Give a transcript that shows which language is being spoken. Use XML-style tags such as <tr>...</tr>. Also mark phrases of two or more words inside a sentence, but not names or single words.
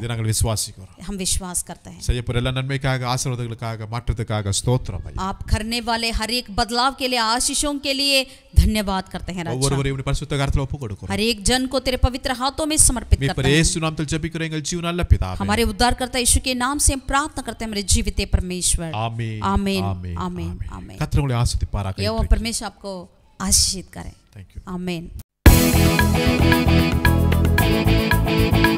<ta>இதை நாங்கள் விசுவாசிக்கிறோம்.</ta> <hi>हम विश्वास करते हैं.</hi> <ta>செய்ய போற எல்லா நன்மைக்காக ஆசீர்வாதங்களுக்காக மாற்றத்துக்காக ஸ்தோத்திரம் ஐயா.</ta> <hi>आप करने वाले हर एक बदलाव के लिए, आशीषों के लिए धन्यवाद करते हैं राजा.</hi> <ta>ஒவ்வொருவரையும் பரிசுத்த கரத்துல ஒப்பு கொடுக்கிறோம்.</ta> <hi>हर एक जन को तेरे पवित्र हाथों में समर्पित करते हैं.</hi> <ta>இயேசு நாமத்தில் ஜெபிக்கிறோம் எங்கள் ஜீவ நல்ல பிதாவே.</ta> <hi>हमारे उद्धारकर्ता यीशु के नाम से हम प्रार्थना करते हैं, हमारे जीवित परमेश्वर. आमीन आमीन आमीन आमीन आमीन.</hi> <ta>கர்த்தர் உங்களை ஆசீர்வதிப்பாராக.</ta> <hi>यहोवा परमेश्वर आपको आशीषित करे.</hi> <en>Thank you.</en> <hi>आमीन.</hi>